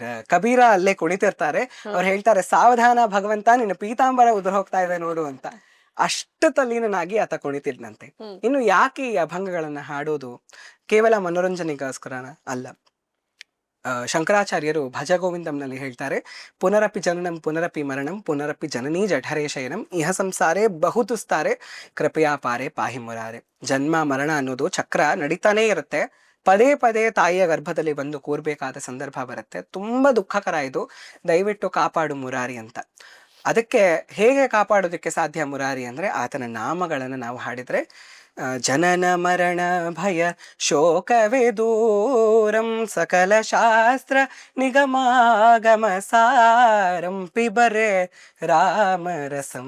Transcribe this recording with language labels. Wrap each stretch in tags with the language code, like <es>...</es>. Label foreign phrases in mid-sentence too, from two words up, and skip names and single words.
<kn>ಕಬೀರ ಅಲ್ಲೇ ಕುಣಿತಿರ್ತಾರೆ. ಅವ್ರು ಹೇಳ್ತಾರೆ, ಸಾವಧಾನ ಭಗವಂತ, ನಿನ್ನ ಪೀತಾಂಬರ ಉದುರು ಹೋಗ್ತಾ ಇದೆ ನೋಡು ಅಂತ. ಅಷ್ಟು ತಲ್ಲೀನಾಗಿ ಆತ ಕುಣಿತಿದ್ನಂತೆ. ಇನ್ನು ಯಾಕೆ ಈ ಅಭಂಗಗಳನ್ನ ಹಾಡೋದು? ಕೇವಲ ಮನೋರಂಜನೆಗೋಸ್ಕರನ ಅಲ್ಲ. ಶಂಕರಾಚಾರ್ಯರು ಭಜ ಗೋವಿಂದಂನಲ್ಲಿ ಹೇಳ್ತಾರೆ,</kn> <sa>ಪುನರಪಿ ಜನನಂ ಪುನರಪಿ ಮರಣಂ ಪುನರಪಿ ಜನನೀ ಜಠರೇ ಶಯನಂ ಇಹ ಸಂಸಾರೇ ಬಹುತುಸ್ತಾರೆ ಕೃಪಯಾ ಪಾರೆ ಪಾಹಿ ಮುರಾರೆ.</sa> <kn>ಜನ್ಮ ಮರಣ ಅನ್ನೋದು ಚಕ್ರ ನಡೀತಾನೇ ಇರುತ್ತೆ. ಪದೇ ಪದೇ ತಾಯಿಯ ಗರ್ಭದಲ್ಲಿ ಬಂದು ಕೂರ್ಬೇಕಾದ ಸಂದರ್ಭ ಬರುತ್ತೆ. ತುಂಬಾ ದುಃಖಕರ ಇದು, ದಯವಿಟ್ಟು ಕಾಪಾಡು ಮುರಾರಿ ಅಂತ. ಅದಕ್ಕೆ ಹೇಗೆ ಕಾಪಾಡೋದಕ್ಕೆ ಸಾಧ್ಯ ಮುರಾರಿ ಅಂದ್ರೆ, ಆತನ ನಾಮಗಳನ್ನು ನಾವು ಹಾಡಿದ್ರೆ</kn> <sa>ಜನನ ಮರಣ ಭಯ ಶೋಕವೇ ದೂರಂ ಸಕಲ ಶಾಸ್ತ್ರ ನಿಗಮಾಗಮ ಸಾರಂ ಪಿಬರೆ ರಾಮರಸಂ.</sa>